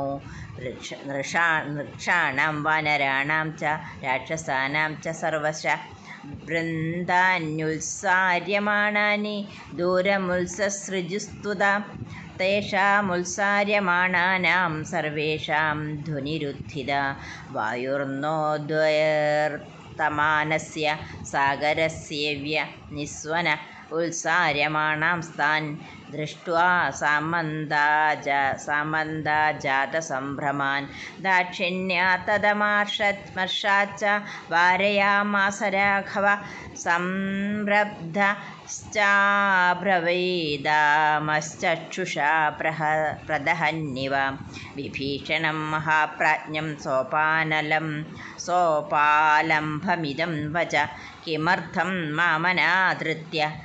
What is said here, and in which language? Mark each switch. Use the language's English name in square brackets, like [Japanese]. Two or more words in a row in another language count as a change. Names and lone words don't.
[Sanskrit] നൃക്ഷാണാം വാനരാണാം ച രാക്ഷസാനാം ച സർവശഃ വൃന്ദാന്യുത്സാര്യമാണാനി ദൂരമുത്സസൃജുസ്തുതാ. തേഷാമുത്സാര്യമാണാനാം സർവേഷാം ധ്വനിരുത്ഥിതാ. വായുർനോദ്വയർത്തമാനസ്യ സാഗരസ്യേവ്യ നിസ്വന ഉത്സാര്യമാണാംസ്താൻ दृष्ट्वा सामन्ताजातसम्भ्रमान् दाक्षिण्या तदमर्षाच्च वारयामास राघव संरब्धश्चाब्रवीदामश्चक्षुषा प्रदहन्निव विभीषणं महाप्राज्ञं सोपालम्भमिदं वच किमर्थं मामनादृत्य